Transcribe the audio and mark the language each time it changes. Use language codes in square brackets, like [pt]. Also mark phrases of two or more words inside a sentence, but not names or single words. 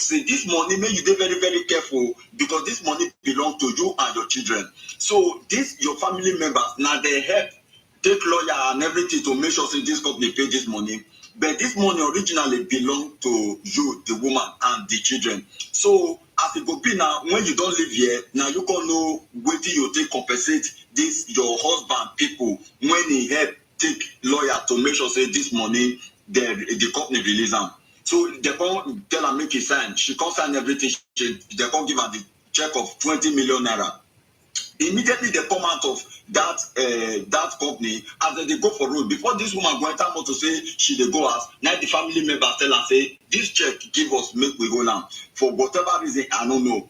[pcm] Say this money, make you dey very very careful, because this money belong to you and your children. So this your family members now they help take lawyer and everything to make sure say this company pay this money. But this money originally belong to you, the woman, and the children. So as it go be now, when you don't live here, now you can know wetin you take compensate this your husband people when he help take lawyer to make sure say this money the company release am. So they come tell am make he sign. She come sign everything. They come give am the check of 20 million naira. Immediately they come out of that company, as they go for road, before this woman go enter motor say she dey go house, now the family members tell her say this check give us make we go now for whatever reason I no know.